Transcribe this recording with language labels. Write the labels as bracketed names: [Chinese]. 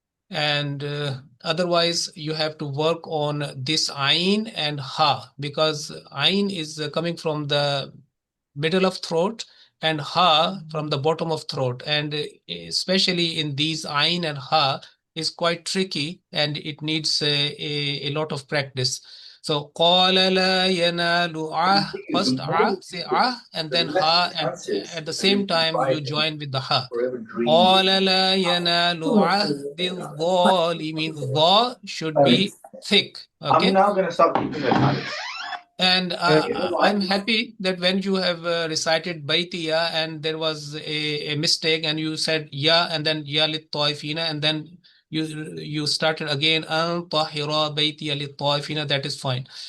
[English] And otherwise you have to work on this ayn and ha, because ayn is coming from the middle of throat and ha from the bottom of throat, and especially in these ayn and ha is quite tricky and it needs a lot of practice. So [Arabic] قال لا ينال [English] first say and then ha, and at the same time you join with the ha. [Arabic] قال لا ينال عهد الظالمين. [English] The should be thick. Okay. I'm now going to stop keeping the time. And I'm happy that when you have recited Baitiya and there was a mistake and you said ya and then ya lit taifina, and then you started again an tahira Baitiya lit taifina, that is fine.